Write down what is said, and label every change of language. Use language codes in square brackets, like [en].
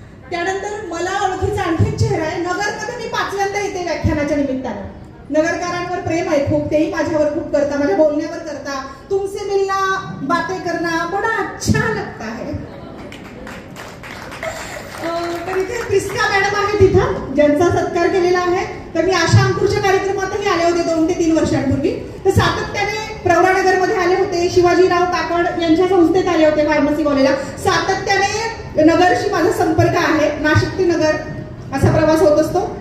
[mr] त्यानंतर मला ओळखीचा आणखी चेहरा आहे, नगरमध्ये मी 5व्यांदा येते व्याख्यानाच्या निमित्तानं. नगरकारांवर प्रेम आहे खूप, तेही माझ्यावर खूप करता, माझ्या बोलण्यावर करता. [hi] तुमसे मिलना बातें करना बड़ा अच्छा लगता है. [mr] तर इथे प्रिस्का मॅडम आहे तिथं, ज्यांचा सत्कार केलेला आहे. तर मी आशा अंकुरच्या कार्यक्रमातही आले होते 2 ते 3 वर्षांपूर्वी. तर सातत्याने प्रवरानगरमध्ये आले होते, शिवाजीराव काकड यांच्या संस्थेत आले होते फार्मसी कॉलेजला. सातत्याने नगरशी माझा संपर्क आहे, नाशिक ते नगर असा प्रवास होत असतो.